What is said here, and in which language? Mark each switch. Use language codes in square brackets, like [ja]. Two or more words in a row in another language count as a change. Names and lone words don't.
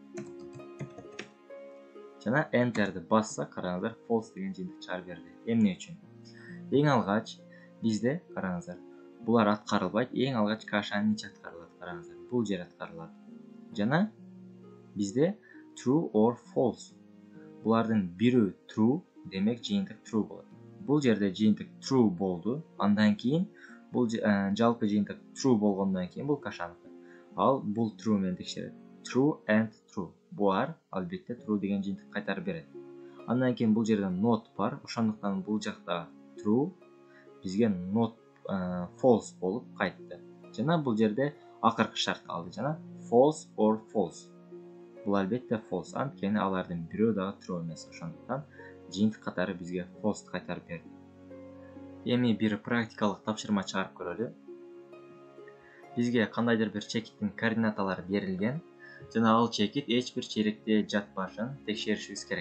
[ky] Жана enter'ди басса, караңыздар, false деген жыйынтык чыгарып берди. Эмне үчүн? Эң алгач бизде, караңыздар, булар аткарылбайт. Эң алгач кашанын ичи аткарылат, караңыздар. Бул жер аткарылат. Жана бизде [en] true or false. [ky] Булардын бирөө true, демек жыйынтык true болот. Бул жерде жыйынтык true болду. Андан кийин бул жалпы жыйынтык true болгондон кийин бул кашаныкі. Ал бул true менен текшерет. [en] True and true. [ky] Булар албетте true деген жыйынтык кайтарып берет. Андан кийин бул жерде not бар. Ошондуктан бул жакта true бизге [en] not false [ky] болуп кайтты. Жана бул жерде акыркы шарт калды жана [en] false or false. [ky] Бул албетте false. Анткени алардын бирөө дагы true эмес. Ошондуктан жыйынтык катары бизге false кайтарып берди. Эми бир практикалык тапшырма чыгарып көрөлү. Бизге кандайдыр бир чекиттин координаталары берилген жана ал чекит эч бир чейректе жатпашын текшеришибиз керек.